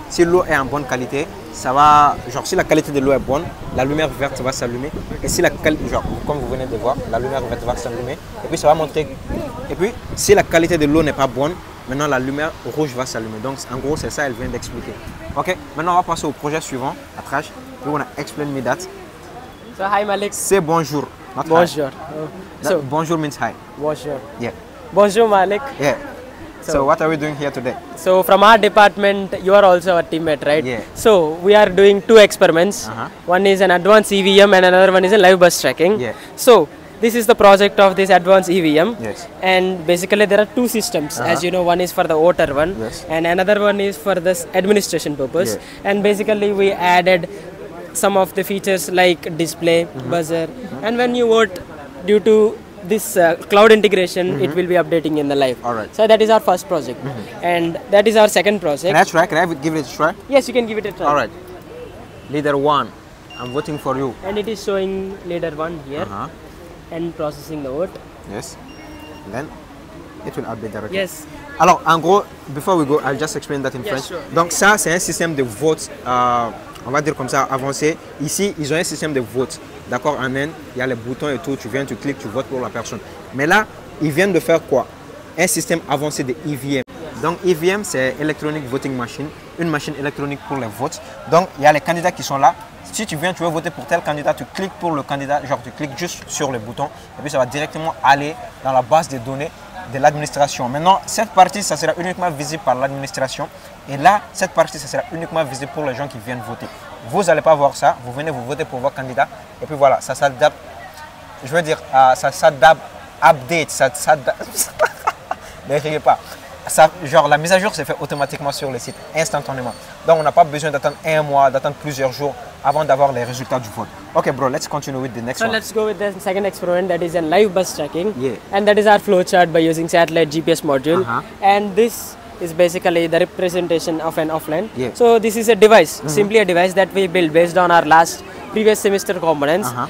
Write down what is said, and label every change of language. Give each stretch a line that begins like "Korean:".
French: Si l'eau est en bonne qualité, ça va, genre si la qualité de l'eau est bonne, la lumière verte va s'allumer, et si la qualité, genre comme vous venez de voir, la lumière verte va s'allumer, et puis ça va montrer, et puis si la qualité de l'eau n'est pas bonne, maintenant la lumière rouge va s'allumer. Donc en gros c'est ça, elle vient d'expliquer. Ok, maintenant on va passer au projet suivant, Atrash.
English: We wanna explain me that. So hi Malik. Say bonjour. Not
French: Bonjour.
English: hi. So bonjour means hi.
French: Bonjour.
English: Yeah.
French: Bonjour Malik.
English: Yeah. So what are we doing here today? So from our department, you are also our teammate, right? Yeah. So we are doing 2 experiments. One is an advanced EVM and another one is a live bus tracking. Yeah. So this is the project of this advanced EVM. Yes. And basically there are 2 systems. As you know, one is for the voter one, Yes. and another one is for this administration purpose. Yeah. And basically we added some of the features like display, buzzer, and when you vote, due to this cloud integration, it will be updating in the live. Alright. So that is our first project, and that is our second project. Can I try? Can I give it a try? Yes, you can give it a try. All right. Leader 1, I'm voting for you. And it is showing leader 1 here and processing the vote. Yes. Then it will update directly. Yes.
French: Alors, en gros,
English: before we go, I'll just explain that in Yeah, French. sure.
French: Donc ça, c'est un système de vote, on va dire comme ça, avancé. Ici, ils ont un système de vote. D'accord, en Inde, il y a les boutons et tout, tu viens, tu cliques, tu votes pour la personne. Mais là, ils viennent de faire quoi? Un système avancé de EVM. Donc EVM, c'est Electronic Voting Machine, une machine électronique pour les votes. Donc il y a les candidats qui sont là. Si tu viens, tu veux voter pour tel candidat, tu cliques pour le candidat, genre tu cliques juste sur le bouton et puis ça va directement aller dans la base de données de l'administration. Maintenant, cette partie, ça sera uniquement visible par l'administration. Et là, cette partie, ça sera uniquement visible pour les gens qui viennent voter. Vous n'allez pas voir ça, vous venez vous voter pour vos candidats. Et puis voilà, ça s'adapte, je veux dire, ça s'adapte, update, ça s'adapte. Ne riez pas. Ça, genre, la mise à jour se fait automatiquement sur le site, instantanément. Donc, on n'a pas besoin d'attendre un mois, d'attendre plusieurs jours avant d'avoir les résultats du vote.
English: Ok, bro, let's continue with the next So one. let's go with the second experiment, that is a live bus tracking. Yeah. And that is our flowchart by using satellite GPS module. And this is basically the representation of an offline. Yeah. So this is a device, simply a device that we built based on our previous semester components.